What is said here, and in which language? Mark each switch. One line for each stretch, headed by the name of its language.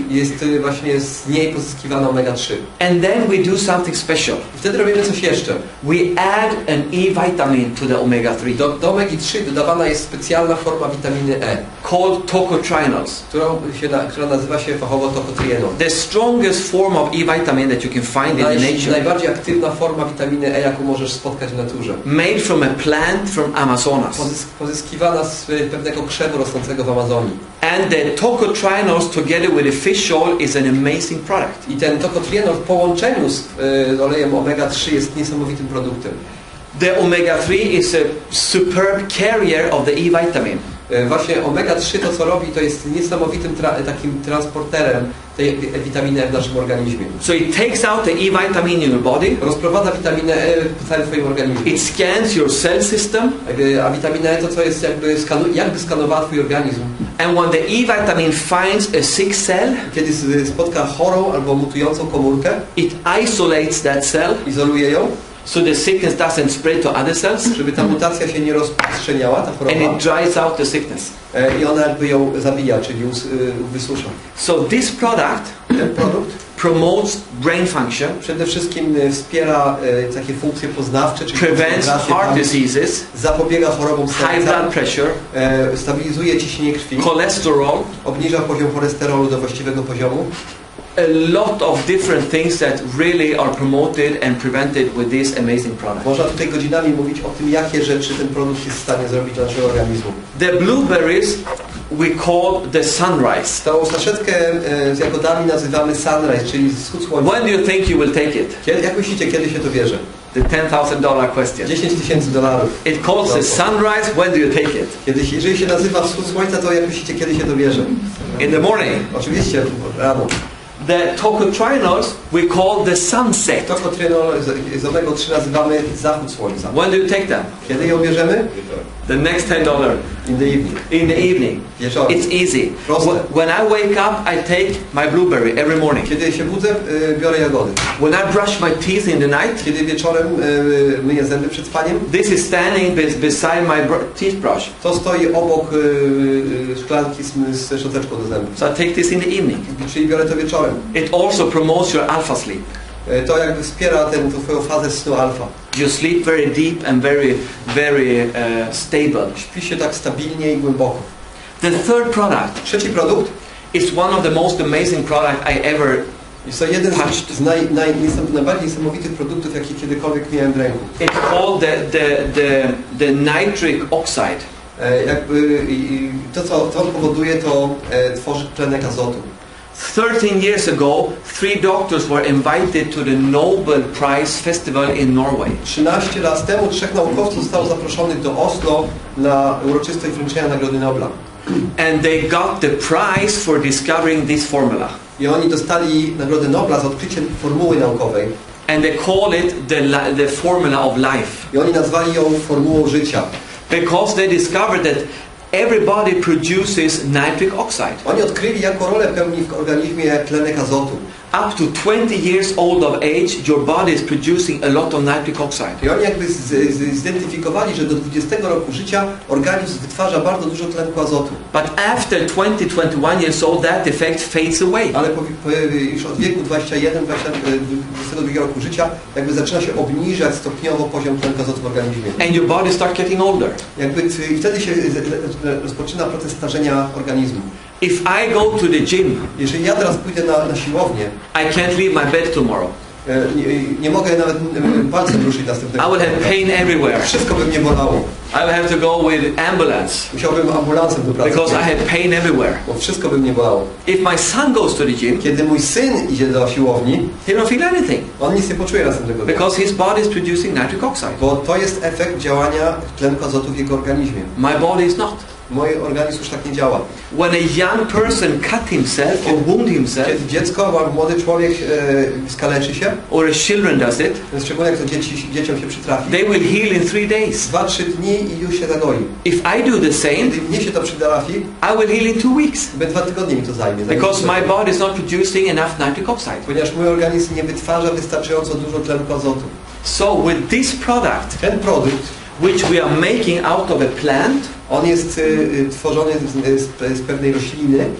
Polish: Jest właśnie z niej pozyskiwana omega-3.
English: And then we do something special.
Polish: I wtedy robimy coś jeszcze.
English: We add an E-vitamin to the omega-3.
Polish: Do omegi-3 dodawana jest specjalna forma witaminy E,
English: Called tocotrienols.
Polish: która nazywa się fachowo tocotrienol.
English: The strongest form of E-vitamin that you can find in nature.
Polish: Najbardziej aktywna forma witaminy E, jaką możesz spotkać w naturze.
English: Made from a plant from Amazonas.
Polish: Pozyskiwana z pewnego krzewu rosnącego w Amazonii.
English: And the tocotrienols together with the fish oil is an amazing product.
Polish: I ten tocotrienol w połączeniu z olejem omega-3 jest niesamowitym produktem.
English: The omega-3 is a superb carrier of the E-vitamin.
Polish: Właśnie omega-3 to co robi, to jest niesamowitym takim transporterem tej witaminy E w naszym organizmie.
English: So it takes out the E-vitamin in your body.
Polish: Rozprowadza witaminę E w całym twoim organizmie.
English: It scans your cell system.
Polish: A witamina E to co jest jakby skanowała twój organizm.
English: And when the E-vitamin finds a sick cell,
Polish: Kiedy spotka chorą albo mutującą komórkę,
English: it isolates that cell
Polish: izoluje ją,
English: so the sickness doesn't spread to other cells,
Polish: żeby ta mutacja się nie rozprzestrzeniała, ta choroba,
English: and it dries out the sickness.
Polish: I ona jakby ją zabija, czyli wysusza.
English: So this product
Polish: Ten produkt
English: promotes brain function,
Polish: przede wszystkim wspiera takie funkcje poznawcze, czyli
English: prevents heart diseases,
Polish: zapobiega chorobom
English: high
Polish: serca,
English: blood pressure,
Polish: stabilizuje ciśnienie krwi,
English: cholesterol,
Polish: obniża poziom cholesterolu do właściwego poziomu.
English: a lot of different things that really are promoted and prevented with this amazing product.
Polish: Można tutaj godzinami mówić o tym, jakie rzeczy ten produkt jest w stanie zrobić dla naszego organizmu.
English: The blueberries we call the sunrise.
Polish: Tą saszetkę z jagodami nazywamy sunrise, czyli wschód słońca.
English: When do you think you will take it?
Polish: Jak myślicie, kiedy się to bierze?
English: The $10,000 question.
Polish: $10,000.
English: It calls the sunrise. When do you take it?
Polish: Jeżeli się nazywa wschód słońca, to jak myślicie, kiedy się to bierze?
English: In the morning.
Polish: Oczywiście rano.
English: The tocotrienols we call the sunset.
Polish: Tocotrienol z omega-3 nazywamy zachód słońca.
English: When do you take them?
Polish: Kiedy ją bierzemy?
English: The next $10. In the evening. In the evening.
Polish: Wieczorem.
English: It's easy.
Polish: Proste.
English: When I wake up, I take my blueberry every morning.
Polish: Kiedy się budzę, biorę jagody.
English: When I brush my teeth in the night,
Polish: Kiedy wieczorem myję zęby przed spaniem,
English: this is standing beside my teeth brush.
Polish: to stoi obok szklanki z szczoteczką do zębów.
English: So I take this in the evening.
Polish: Czyli biorę to wieczorem.
English: It also promotes your alpha sleep.
Polish: To jakby wspiera tą twoją fazę snu alfa.
English: You sleep very deep and very stable.
Polish: Śpi się tak stabilnie i głęboko.
English: The third product
Polish: Trzeci produkt
English: is one of the most amazing products I ever
Polish: jest to jeden z najbardziej niesamowitych produktów, jakie kiedykolwiek miałem w ręku.
English: It's called the nitric oxide.
Polish: Jakby to, co on powoduje, to tworzy tlenek azotu.
English: 13 years ago, 3 doctors were invited to the Nobel Prize Festival in Norway.
Polish: 13 lat temu 3 naukowców zostało zaproszonych do Oslo na uroczystość wręczenia Nagrody Nobla.
English: And they got the prize for discovering this formula.
Polish: I oni dostali Nagrodę Nobla za odkrycie formuły naukowej.
English: And they call it the formula of life.
Polish: I oni nazwali ją formułą życia.
English: Because they discovered that everybody produces nitric oxide.
Polish: Oni odkryli, jaką rolę pełni w organizmie tlenek azotu.
English: up to 20 years old of age, your body is producing a lot of nitric oxide.
Polish: I oni jakby zidentyfikowali, że do 20 roku życia organizm wytwarza bardzo dużo tlenku azotu.
English: But after 20, 21 years old, that effect fades away.
Polish: Ale już od wieku 21, 22 roku życia jakby zaczyna się obniżać stopniowo poziom tlenku azotu w organizmie.
English: And your body starts getting older.
Polish: Jakby i wtedy się rozpoczyna proces starzenia organizmu.
English: If I go to the gym,
Polish: Jeżeli ja teraz pójdę na siłownię,
English: I can't leave my bed tomorrow.
Polish: nie mogę nawet palcem ruszyć następnego.
English: I will have pain everywhere.
Polish: Wszystko by mnie bolało.
English: I will have to go with ambulance
Polish: Musiałbym ambulansem do pracy.
English: because I have pain everywhere.
Polish: Bo wszystko by mnie bolało.
English: If my son goes to the gym,
Polish: Kiedy mój syn idzie do siłowni,
English: he don't feel anything
Polish: on nic nie poczuje następnego dnia.
English: because his body is producing nitric oxide.
Polish: Bo to jest efekt działania tlenku azotu w jego organizmie.
English: My body is not.
Polish: Mój organizm już tak nie działa.
English: When a young person cut himself or wound himself,
Polish: Kiedy dziecko, młody człowiek skaleczy się,
English: or as children does it,
Polish: szczególnie jak to dzieciom się przytrafi,
English: they will heal in 3 days.
Polish: 2-3 dni i już się zagoi.
English: If I do the same,
Polish: Kiedy mnie się to przytrafi,
English: I will heal in 2 weeks
Polish: 2 tygodnie mi to zajmie.
English: because my body is not producing enough nitric oxide.
Polish: Ponieważ mój organizm nie wytwarza wystarczająco dużo tlenku azotu.
English: So with this product,
Polish: Ten produkt,
English: which we are making out of a plant,
Polish: on jest tworzony z pewnej rośliny.